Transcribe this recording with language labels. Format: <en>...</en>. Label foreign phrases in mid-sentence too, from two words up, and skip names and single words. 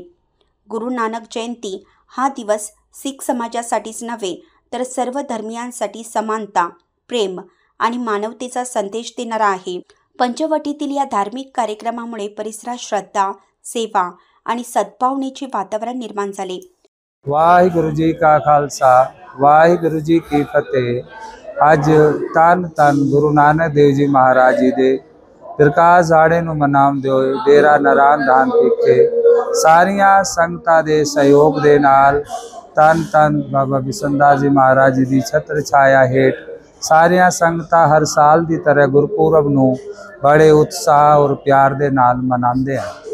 <mr>गुरु नानक जयंती हा दिवस शीख समाजासाठीच नव्हे तर सर्व धर्मियांसाठी समानता, प्रेम आणि मानवतेचा संदेश देणारा आहे। पंचवटीतील या धार्मिक कार्यक्रमामुळे परिसरात श्रद्धा, सेवा आणि सद्भावनेचे वातावरण निर्माण झाले।</mr> <pa>ਵਾਹਿਗੁਰੂ ਜੀ ਕਾ ਖ਼ਾਲਸਾ, ਵਾਹਿਗੁਰੂ ਜੀ ਕੀ ਫ਼ਤਿਹ। ਅੱਜ ਤਨ ਤਨ ਗੁਰੂ ਨਾਨਕ ਦੇਵ ਜੀ ਮਹਾਰਾਜ ਜੀ ਦੇ ਪ੍ਰਕਾਸ਼ ਝਾੜੇ ਨੂੰ ਮਨਾਮ ਦੋ ਡੇਰਾ ਨਾਰਾਇਣ ਧਾਮ ਵਿਖੇ ਸਾਰੀਆਂ ਸੰਗਤਾਂ ਦੇ ਸਹਿਯੋਗ ਦੇ ਨਾਲ ਤਨ ਤਨ ਬਾਬਾ ਬਿਸੰਦਾਸ ਜੀ ਮਹਾਰਾਜ ਜੀ ਦੀ ਛਤਰ ਛਾਇਆ ਹੇਠ ਸਾਰੀਆਂ ਸੰਗਤਾਂ ਹਰ ਸਾਲ ਦੀ ਤਰ੍ਹਾਂ ਗੁਰਪੁਰਬ ਨੂੰ ਬੜੇ ਉਤਸ਼ਾਹ ਔਰ ਪਿਆਰ ਦੇ ਨਾਲ ਮਨਾਂਦੇ ਹੈਂ।</pa>